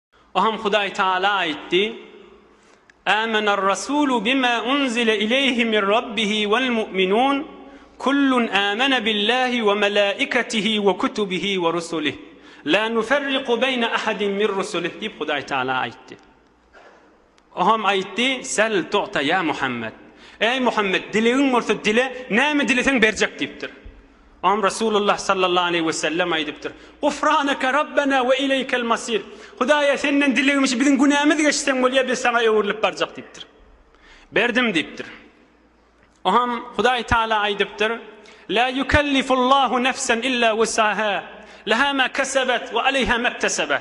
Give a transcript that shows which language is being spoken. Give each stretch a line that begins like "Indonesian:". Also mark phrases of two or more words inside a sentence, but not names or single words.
Turkmen: Oham Hudaý Taala aytdy:
Arabic: "آمن الرسول بما أنزل إليه من ربه والمؤمنون كل آمن بالله وملائكته وكتبه ورسله لا نفرق بين أحد من رسله"
Turkmen: diýip Hudaý Taala aytdy. Oham aytdy:
Arabic: "سل تعطى يا محمد."
Turkmen: Ey Muhammed, dilegiň bolsa dile, näme dilesen berjek diýipdir. Am Rasulullah sallallahu aleyhi ve sellem aydypdyr:
Arabic: "غفرانك ربنا وإليك المصير."
Turkmen: Hudaýa senden dilegimiz biziň günämiz geçsen bolýar, biz sana öwürlip barjak diýipdir. Berdim diýipdir. Oham Hudaý Taala aydypdyr:
Arabic: "لا يكلف الله نفسا إلا وسعها لها ما كسبت وعليها ما اكتسبت."